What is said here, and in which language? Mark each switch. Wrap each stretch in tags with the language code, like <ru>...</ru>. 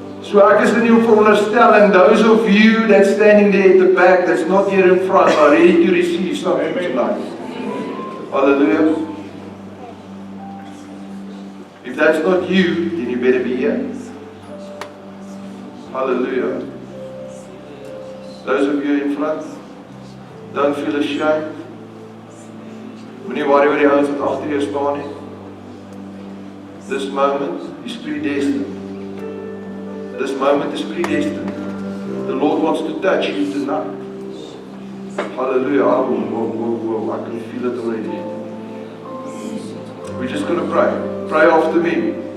<af>So ek is in jou veronderstel,</af> <en>those of you that's standing there at the back, that's not here in front, are ready to receive something tonight. Hallelujah. If that's not you, then you better be here. Hallelujah. Those of you in front, don't feel ashamed.</en> <af>Moenie worry oor die ouens wat agter jou staan nie.</af> <en>This moment is predestined. This moment is predestined. The Lord wants to touch you tonight. Hallelujah. Whoa. I can feel it already. We're just going to pray. Pray after me.</en>